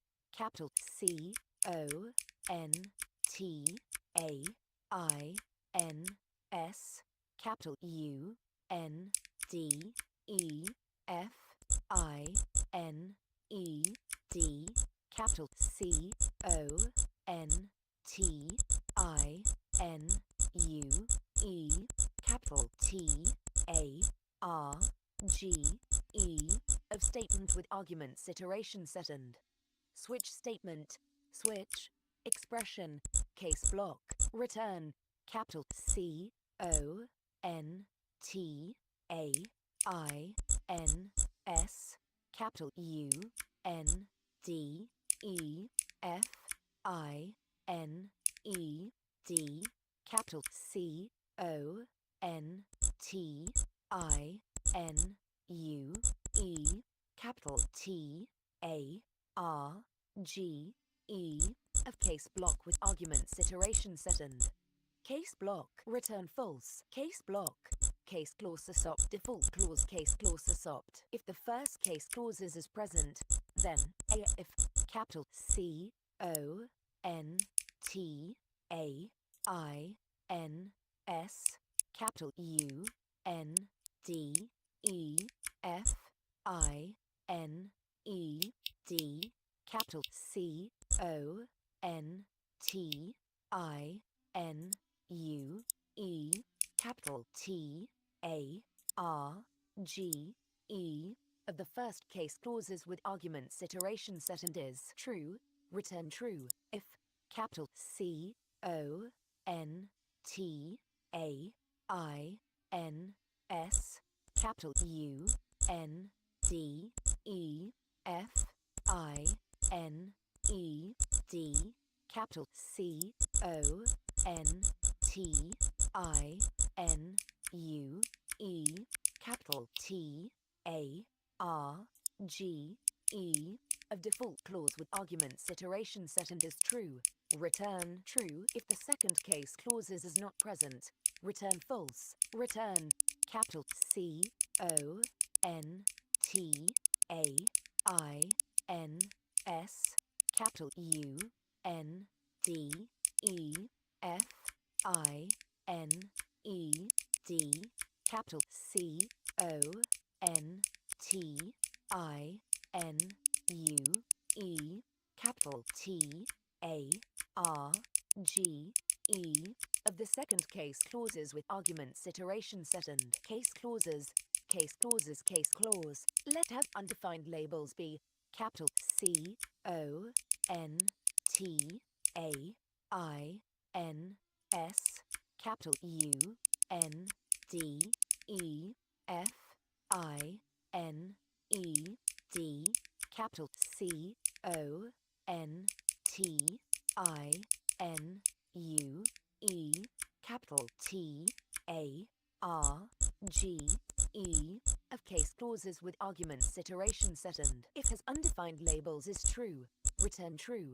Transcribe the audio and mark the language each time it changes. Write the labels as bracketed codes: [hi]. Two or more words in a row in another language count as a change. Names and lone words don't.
[en] capital C O N T A I N S, capital U N D E F I N E D, capital C O N T I N U E, capital T A R G E, of statement with arguments iteration set and switch statement, switch, expression, case block, return, capital C O N T A I N S, capital U N D E F I N E D, capital C O N T I N U E, capital T A R G E, of case block with arguments iteration set and case block return false. Case block case clause assopt default clause case clause assopt. If the first case clauses is present, then if capital C O N T A I N S capital U N D E F I N E D capital C O N T I N U E capital T A R G E of the first case clauses with arguments iteration set and is true, return true. If capital C O N T A I N S capital U N D E F I N E D capital C O N T I N U E capital T A R G E of default clause with arguments iteration set and is true, return true. If the second case clauses is not present, return false. Return capital C O N T A I N S capital U N D E F I N E D capital C O N T I N U E capital T A R G E of the second case clauses with arguments iteration set and case clauses case clause. Let have undefined labels be capital C O N T A I N S capital U N D E F I N E D capital C O N T I N U E capital T A R G E of case clauses with arguments iteration set and if has undefined labels is true, return true.